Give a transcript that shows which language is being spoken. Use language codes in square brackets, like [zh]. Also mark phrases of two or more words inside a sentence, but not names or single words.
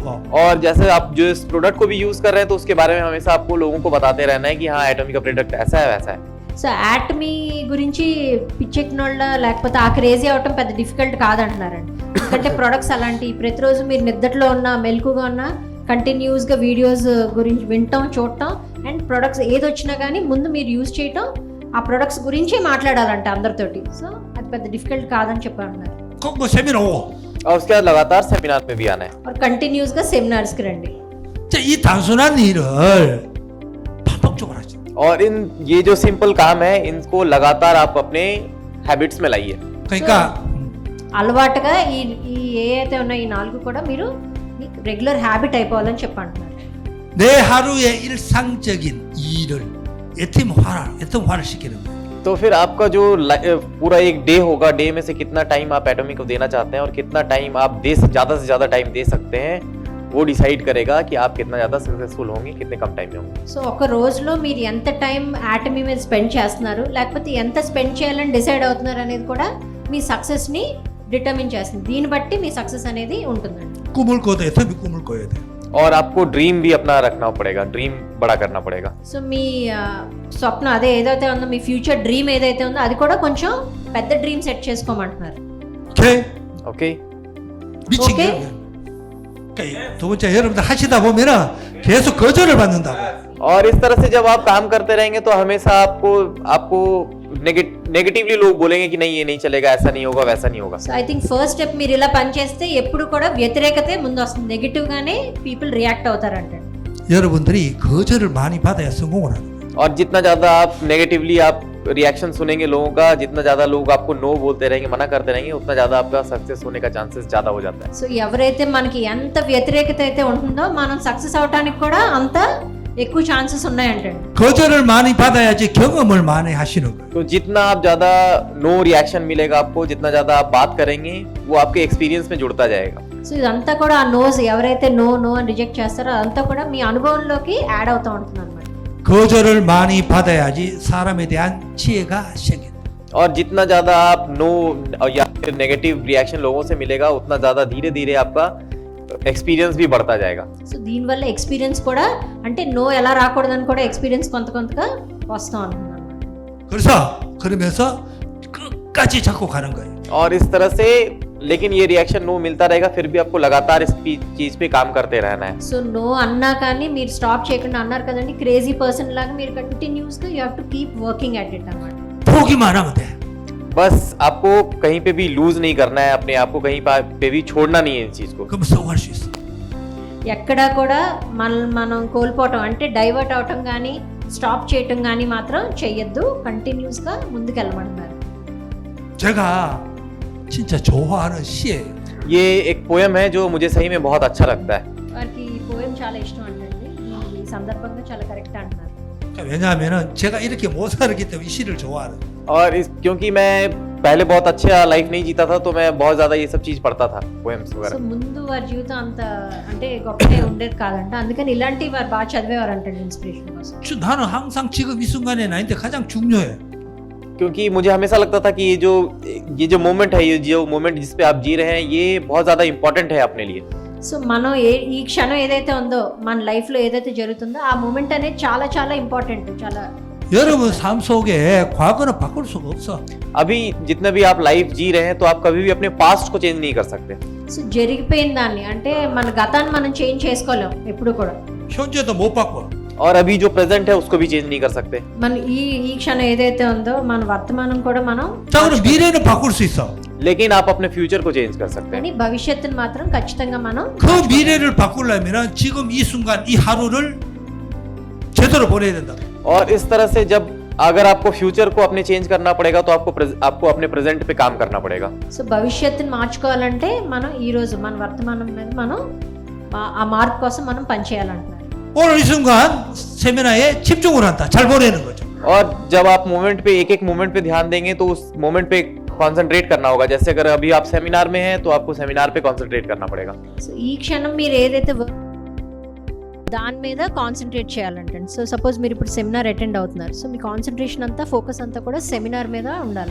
[hi] और जैसे आप जो इस प्रोडक्ट को भी यूज कर रहे हैं तो उसके बारे में हमेशा आपको लोगों को बताते रहना है कि हाँ एटॉमी का प्रोडक्ट ऐसा है वैसा है. [te] సో యాటమీ గురించి పిచ్చెక్కిన వాళ్ళ లేకపోతే ఆ క్రేజీ అవటం పెద్ద డిఫికల్ట్ కాదంటున్నారండి. ఎందుకంటే ప్రొడక్ట్స్ అలాంటి ప్రతిరోజు మీరు నిద్రలో ఉన్నా మెలకుగా ఉన్నా కంటిన్యూస్గా వీడియోస్ గురించి వినటం చూడటం [en] and products [te] ఏది వచ్చినా కానీ ముందు మీరు యూజ్ చేయటం ఆ ప్రొడక్ట్స్ గురించి మాట్లాడాలంట అందరితోటి. సో అది పెద్ద డిఫికల్ట్ కాదని చెప్పంటున్నారు. [ko] 꼭 세미나 오고. [hi] और उसके बाद लगातार सेमिनार में भी आना है. [te] और కంటిన్యూస్గా సెమినార్స్కి రండి. [ko] 자, 이 단순한 일을 반복적으로 하지. [hi] और इन ये जो सिंपल काम है इनको लगातार आप अपने हैबिट्स में लाइए. [ko] 그러니까 [te] అలవాటుగా ఈ ఈ ఏ అయితే ఉన్నాయో ఈ 4 కూడా మీరు [en] regular habit [te] అయిపోవాలని చెప్పంటున్నారు. [ko] 내 하루의 일상적인 일을 애통화를 시키는 거예요. [hi] तो फिर आपका जो पूरा एक डे होगा, डे में से कितना टाइम आप एटॉमी को देना चाहते हैं और कितना टाइम आप ज़्यादा से ज़्यादा टाइम दे सकते हैं, वो डिसाइड करेगा कि आप कितना ज़्यादा सक्सेसफुल होंगे, कितने कम टाइम में होंगे. [te] సో ఒక రోజులో మీరు ఎంత టైం యాటమీ మీద స్పెండ్ చేస్తున్నారు లేకపోతే ఎంత స్పెండ్ చేయాలని డిసైడ్ అవుతున్నారు అనేది కూడా మీ సక్సెస్ని డిటర్మిన్ చేస్తుంది. దీన్ని బట్టి మీ సక్సెస్ అనేది ఉంటుందండి. [ko] 꿈을 꿔도 애통이 꿈을 꿔야 돼. [hi] और आपको ड्रीम भी अपना रखना पड़ेगा, ड्रीम बड़ा करना पड़ेगा. [te] సో మీ స్వప్నం అదే ఏదైతే ఉందో మీ [en] future dream [te] ఏదైతే ఉందో అది కూడా కొంచెం పెద్ద [en] dream set [te] చేసుకోమంటున్నారు. [ko] 오케이? [hi] ओके. [ko] 미친 게. 오케이? 그러니까 두 번째 여러분들 하시다 보면은 계속 거절을 받는다고. [hi] और इस तरह से जब आप काम करते रहेंगे तो हमेशा आपको नेगेटिवली लोग बोलेंगे कि नहीं ये नहीं चलेगा, ऐसा नहीं होगा, वैसा नहीं होगा. [te] సో [en] I think first step [te] మీరు ఇలా పని చేస్తే ఎప్పుడు కూడా వ్యతిరేకతే ముందు వస్తుంది. నెగిటివ్గానే [en] people react [te] అవుతారంట. [ko] 여러분들이 거절을 많이 받아야 성공을 하는 거예요. [hi] और जितना ज्यादा आप नेगेटिवली आप रिएक्शन सुनेंगे लोगों का, जितना ज्यादा लोग आपको नो बोलते रहेंगे, मना करते रहेंगे, उतना ज्यादा आपका सक्सेस होने का चांसेस ज्यादा हो जाता है. [te] సో ఎవరైతే మనకి ఎంత వ్యతిరేకత అయితే ఉంటుందో మనం సక్సెస్ అవడానికి కూడా అంత ఎక్కువ ఛాన్సెస్ ఉన్నాయంటండి. [ko] 거절을 많이 받아야지 경험을 많이 하시는 거예요. [hi] तो जितना आप ज्यादा [en] no reaction [hi] मिलेगा आपको, जितना ज्यादा आप बात करेंगे वो आपके एक्सपीरियंस में जुड़ता जाएगा. [te] సో ఇదంతా కూడా ఆ నోస్ ఎవరైతే నో అని రిజెక్ట్ చేస్తారో అదంతా కూడా మీ అనుభవంలోకి యాడ్ అవుతూ ఉంటుంది అనమాట. [ko] 거절을 많이 받아야지 사람에 대한 지혜가 생긴다. [hi] और जितना ज्यादा आप नो या फिर [en] negative reaction [hi] लोगों से मिलेगा उतना ज्यादा धीरे धीरे आपका एक्सपीरियंस भी बढ़ता जाएगा. [te] సో దీనివల్ల ఎక్స్పీరియన్స్ కూడా అంటే నో ఎలా రాకూడదని కూడా ఎక్స్పీరియన్స్ కొంతగా వస్తాం అనుకున్నాను. [ko] 그러면서 끝까지 잡고 가는 거예요. [hi] और इस तरह से लेकिन ये [en] reaction no [hi] मिलता रहेगा, फिर भी आपको लगातार इस चीज पे काम करते रहना है. [te] సో నో అన్నా కానీ మీరు స్టాప్ చేయకుండా అన్నారు కదండి, [en] crazy person [te] లాగా మీరు కంటిన్యూస్గా [en] you have to keep working at it [te] అన్నమాట. [ko] 포기만 하면 돼. [hi] बस आपको कहीं पे भी लूज नहीं करना है, अपने आप को कहीं पे भी छोड़ना नहीं है इस चीज को. [ko] 그럼 성공할 수 있어. [te] ఎక్కడా కూడా మనం కోల్పోవటం అంటే డైవర్ట్ అవటం కానీ స్టాప్ చేయటం కానీ మాత్రం చెయ్యొద్దు. కంటిన్యూస్గా ముందుకెళ్ళమంటున్నారు. [ko] 제가 진짜 좋아하는 시예요. [hi] ये एक पोयम है जो मुझे सही में बहुत अच्छा लगता है. [te] వారికి ఈ పోయం చాలా ఇష్టం అంటండి. ఈ సందర్భంగా చాలా కరెక్ట్ అంటున్నారు. [ko] 왜냐하면은 제가 이렇게 못 살았기 때문에 이 시를 좋아하는. [hi] और क्योंकि मैं पहले बहुत अच्छा लाइफ नहीं जीता था तो मैं बहुत ज्यादा ये सब चीज पढ़ता था, पोएम्स [te] సో [hi] वगैरह. [te] ముందు వారి జీవితం అంత అంటే గొప్పగా ఉండేది కాదంట, అందుకని ఇలాంటి వారు బాగా చదివేవారు అంటండి ఇన్స్పిరేషన్ కోసం. [ko] 나는 항상 지금 이 순간에 나한테 가장 중요해. [hi] क्योंकि मुझे हमेशा लगता था कि ये जो मोमेंट है, ये जो मोमेंट जिस पे आप जी रहे हैं ये बहुत ज्यादा इंपॉर्टेंट है अपने लिए. [te] సో మనం ఈ క్షణం ఏదైతే ఉందో మన లైఫ్లో ఏదైతే జరుగుతుందో ఆ మూమెంట్ అనేది చాలా చాలా ఇంపార్టెంట్. చాలా [ko] 여러분 삶 속에 과거는 바꿀 수가 없어. [hi] अभी जितने भी आप लाइफ जी रहे हैं तो आप कभी भी अपने पास्ट को चेंज नहीं कर सकते. [te] సో జరిగిపోయిన దాన్ని అంటే మన గతాన్ని మనం చేంజ్ చేసుకోలేం ఎప్పుడు కూడా. [ko] 현재도 못 바꿔. [hi] और अभी जो प्रेजेंट है उसको भी चेंज नहीं कर सकते। [te] మన ఈ క్షణం ఏదైతే ఉందో మన వర్తమానం కూడా మనం [ko] 자, 그럼 미래는 바꿀 수 있어. [hi] लेकिन आप अपने फ्यूचर को चेंज कर सकते हैं। [te] కానీ భవిష్యత్తుని మాత్రం ఖచ్చితంగా మనం [ko] 그 미래를 바꾸려면 지금 이 순간 이 하루를 제대로 보내야 된다. [hi] और इस तरह से जब अगर आपको फ्यूचर को अपने चेंज करना पड़ेगा तो आपको अपने प्रेजेंट पे काम करना पड़ेगा। [te] సో భవిష్యత్తుని మార్చుకోవాలంటే మనం ఈ రోజు మన వర్తమానం మీద మనం ఆ మార్పు కోసం మనం పనిచేయాలంటున్నారు. [ko] 오늘 이 순간 세미나에 집중을 한다. 잘 보내는 거죠. [hi] और जब आप मोमेंट पे एक एक मोमेंट पे ध्यान देंगे तो उस मोमेंट पे कंसंट्रेट करना होगा। जैसे अगर अभी आप सेमिनार में हैं तो आपको सेमिनार पे कंसंट्रेट करना पड़ेगा। [te] సో ఈ క్షణం మీరు ఏదైతే దాని మీద కాన్సన్ట్రేట్ చేయాలంటే, [en] so suppose [te] మీరు ఇప్పుడు [en] seminar attend [te] అవుతున్నారు, సో మీ కాన్సన్ట్రేషన్ అంతా ఫోకస్ అంతా కూడా సెమినార్ మీద ఉండాలి.